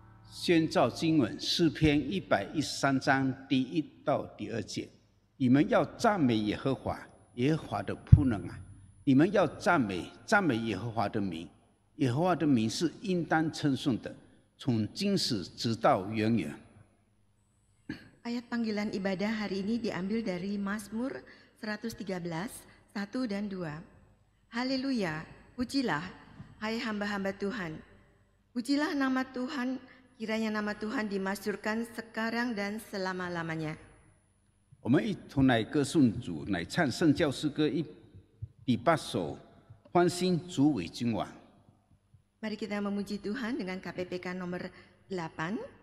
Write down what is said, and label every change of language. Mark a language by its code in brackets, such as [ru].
[zh] 宣召经文诗篇113章第1到第2节，你们要赞美耶和华，耶和华的仆人啊，你们要赞美耶和华的名，耶和华的名是应当称颂的，从今时直到永远。 [id] Ayat panggilan ibadah hari ini diambil dari Mazmur 113, 1 dan 2. Haleluya, pujilah, hai hamba-hamba Tuhan. Pujilah nama Tuhan, kiranya nama Tuhan dimasyhurkan sekarang dan selama-lamanya. [zh] 我们一同来歌颂主，来唱圣教诗歌第8首，欢欣主为君王。 [id] Mari kita memuji Tuhan dengan KPPK nomor 8.